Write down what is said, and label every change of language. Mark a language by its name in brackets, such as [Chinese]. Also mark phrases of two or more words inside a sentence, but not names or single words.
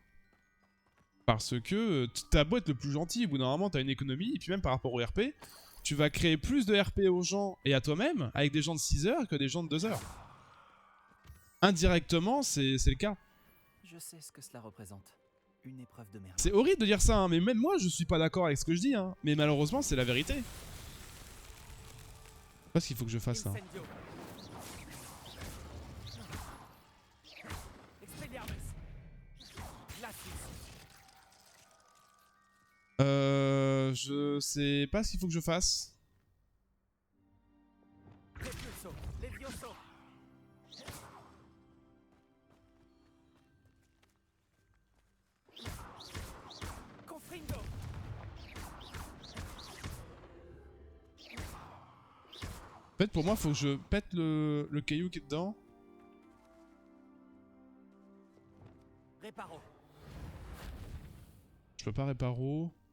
[French] Parce que t'as beau être le plus gentil, au bout d'un moment t'as une économie, et puis même par rapport au RP, tu vas créer plus de RP aux gens et à toi-même avec des gens de 6 heures que des gens de 2 heures. Indirectement, c'est le cas. Je sais ce que cela représente. Une épreuve de merde. C'est horrible de dire ça, hein, mais même moi, je suis pas d'accord avec ce que je dis. Hein. Mais malheureusement, c'est la vérité. Je sais pas ce qu'il faut que je fasse là. Incendio. Expelliarmus. Glacis. Je sais pas ce qu'il faut que je fasse. Repulso. Levioso. Confrindo. En fait, pour moi, faut que je pète le caillou qui est dedans. Réparo. Je peux pas réparo.